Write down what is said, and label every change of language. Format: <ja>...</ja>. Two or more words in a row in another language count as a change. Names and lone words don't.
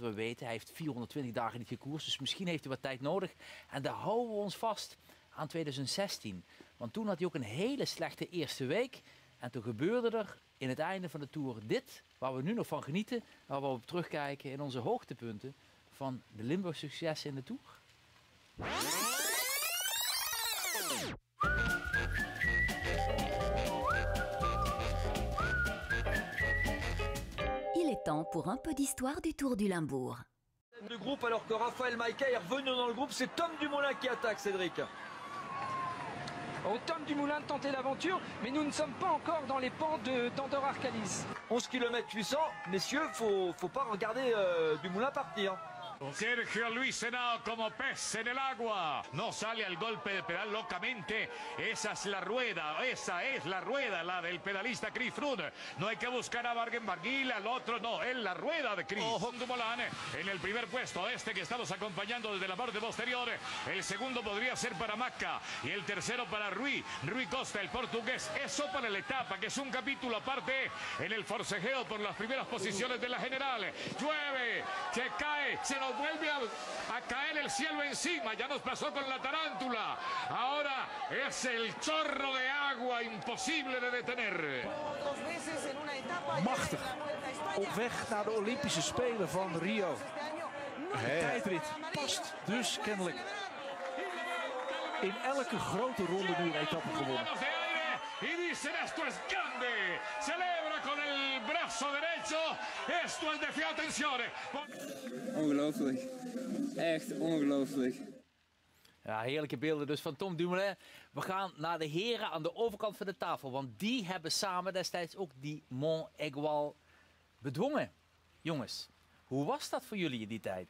<nl>We weten, hij heeft 420 dagen niet gekoerst. Dus misschien heeft hij wat tijd nodig. En daar houden we ons vast aan 2016. Want toen had hij ook een hele slechte eerste week. En toen gebeurde er in het einde van de Tour dit, waar we nu nog van genieten. Waar we op terugkijken in onze hoogtepunten van de Limburg successen in de Tour.</nl> <fr>Il est temps pour un peu d'histoire du Tour du Limbourg. Du groupe alors que Raphaël Maïka est revenu dans le groupe, c'est Tom Dumoulin qui attaque, Cédric. Oh, Tom Dumoulin tentait l'aventure, mais nous ne sommes pas encore dans les pans d'Andorre Arcalis. 11 km 800, messieurs, faut pas regarder Dumoulin partir.</fr> <es>Sergio Luis Henao como pez en el agua. No sale al golpe de pedal locamente. Esa es la rueda, la del pedalista Chris Froome. No hay que buscar a Barguil, al otro no, es la rueda de Chris. Ojo Dumoulin en el primer puesto, que estamos acompañando desde la parte posterior. El segundo podría ser para Macca y el tercero para Rui Costa, el portugués. Eso para la etapa, que es un capítulo aparte en el forcejeo por las primeras posiciones de la general. Llueve, se cae, se nos vuelve a caer el cielo encima. Ya nos pasó con la tarántula. Ahora es el chorro de agua imposible de detener.</es> <nl>Machtig. Op weg naar de Olympische Spelen van Rio. De tijdrit past dus kennelijk in elke grote ronde nu een etappe gewonnen.</nl> <es>Y dicen esto es grande. Celebra con el brazo derecho. Esto es de fiat attenzione.</es> <nl>Ongelooflijk. Echt ongelooflijk. Ja, heerlijke beelden dus van Tom Dumoulin. We gaan naar de heren aan de overkant van de tafel. Want die hebben samen destijds ook die Mont Aiguille bedwongen. Jongens, hoe was dat voor jullie in die tijd?</nl>